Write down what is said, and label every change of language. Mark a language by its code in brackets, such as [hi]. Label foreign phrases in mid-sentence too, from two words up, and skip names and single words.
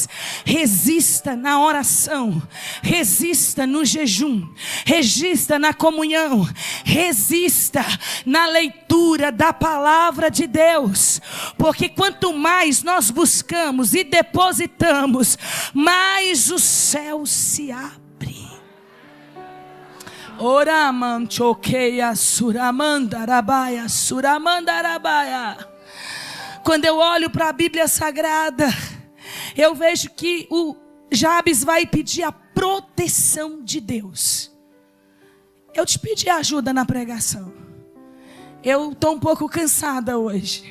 [pt] Resista na oração, resista no jejum, resista na comunhão, resista na leitura da palavra de Deus. Porque quanto mais nós buscamos e depositamos, mais o céu se abre. Oramanchoqueia suramandarabaia, suramandarabaia. Quando eu olho para a Bíblia Sagrada, eu vejo que o Jabes vai pedir a proteção de Deus. Eu te pedi ajuda na pregação. Eu estou um pouco cansada hoje.